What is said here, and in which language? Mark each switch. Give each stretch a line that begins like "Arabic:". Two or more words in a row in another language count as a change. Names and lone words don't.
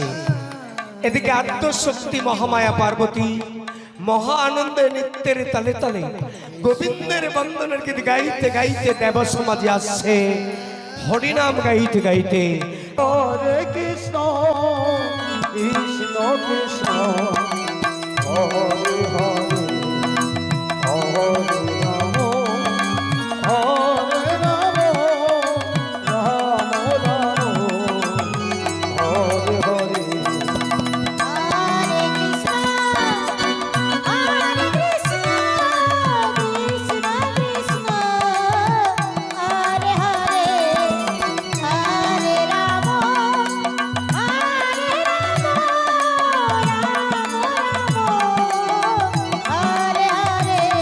Bangla: এদিকে আত্মশক্তি মহামায়া পার্বতী মহা আনন্দে নৃত্যের তালে তালে গোবিন্দের বন্দনার গীত গাইতে গাইতে দেব সমাজে আসছে হরিনাম গাইতে গাইতে।
Sanskrit: হরে কৃষ্ণ কৃষ্ণ কৃষ্ণ হরে হরে হরে রাম হরে রাম রাম রাম হরে হরে Hare Krishna, Hare Krishna, Krishna Krishna, Hare Hare, Hare Rama, Hare Rama, Rama Rama, Hare Hare.